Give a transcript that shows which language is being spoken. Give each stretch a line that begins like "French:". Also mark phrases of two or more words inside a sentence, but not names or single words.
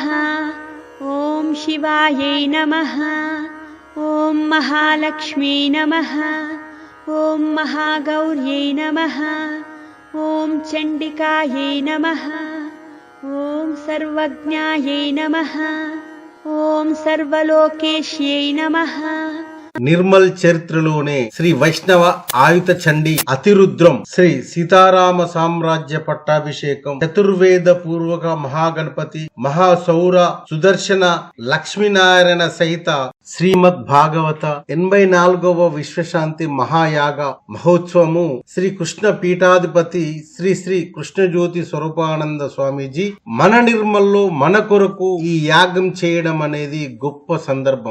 Sanskrit: ॐ शिवायै नमः। ॐ महालक्ष्मी नमः। ॐ महागौर्यै नमः। ॐ चण्डिकायै नमः। ॐ सर्वज्ञायै नमः। ॐ सर्वलोकेश्यै नमः।
Telugu: నిర్మల్ చరిత్రలోనే శ్రీ వైష్ణవ ఆయుధ చండీ అతిరుద్రం శ్రీ సీతారామ సామ్రాజ్య పట్టాభిషేకం చతుర్వేద పూర్వక మహాగణపతి మహాసౌర సుదర్శన లక్ష్మీనారాయణ సహిత శ్రీమద్ భాగవత 84వ విశ్వశాంతి మహాయాగ మహోత్సవము శ్రీ కృష్ణ పీఠాధిపతి శ్రీ శ్రీ కృష్ణజ్యోతి స్వరూపానంద స్వామీజీ మన నిర్మల్లో మన కొరకు ఈ యాగం చేయడం అనేది గొప్ప సందర్భం.